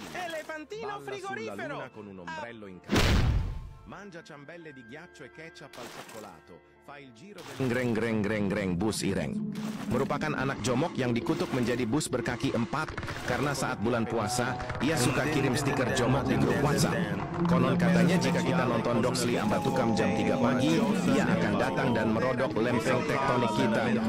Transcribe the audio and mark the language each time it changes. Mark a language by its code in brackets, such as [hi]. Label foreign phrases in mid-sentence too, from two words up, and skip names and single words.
[it] Elefantino Balla frigorifero. sulla luna con un ombrello in canna. Mangia ciambelle di ghiaccio e ketchup al cioccolato. Fa il giro del bus Ireng. [id] Merupakan anak jomok yang dikutuk menjadi bus berkaki 4 karena saat bulan puasa ia suka kirim stiker jomok di grup WhatsApp. Konon katanya jika kita nonton Doxley Ambatukam jam 3 pagi, ia akan datang dan merodok lempeng tektonik kita.